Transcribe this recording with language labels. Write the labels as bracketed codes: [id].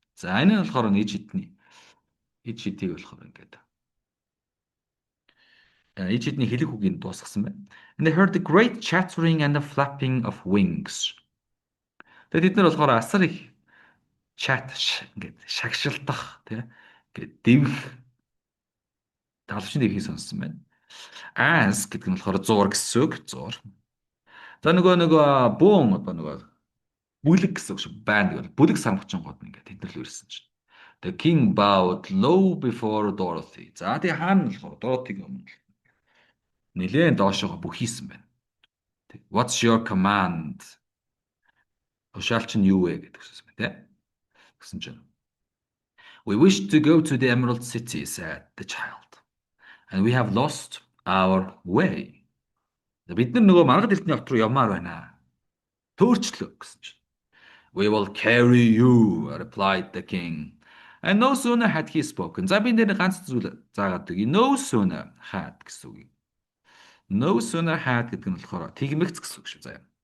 [mn] За энэ нь болохоор ид шидийг болохоор ингээд ид шидний хэлэх үгийг дуусгасан байна. [en] And they heard the great chattering and the flapping of wings. [mn] Тэгээд бид нар болохоор асар их чат ингээд шагшилдах тий ингээд дэвх талшин дэвхийг сонссон байна. As гэдэг нь болохоор зуур гэсэн үг зуур. За нөгөө бөөн одоо нөгөө бүлэг гэсэн үг шүү. Байн гэвэл бүлэг самгчингууд ингээд тэд нар л ирсэн чинь. [en] The king bowed low before Dorothy. [mn] За тэгээ хаана болохоор Dorothy-г өмнө нэлээд доошоо бүхийсэн байна. [en] What's your command? [mn] Тушаалч нь юу вэ гэдэг хэлсэн байна те. Гэсэн чинь [en] We wish to go to the Emerald City, said the child. And we have lost our way. [mn] Бид нар нөгөө маргад элтний хот руу явмаар байна. Төөрчлөө гэсэн чинь. [en] We will carry you, replied the king. And no sooner had he spoken. [mn] За би нэр ганц зүйл заагаад өгье. No sooner had гэсэн үг. No sooner had гэдэг нь болохоор тэгмэгц гэсэн үг шүү заяа.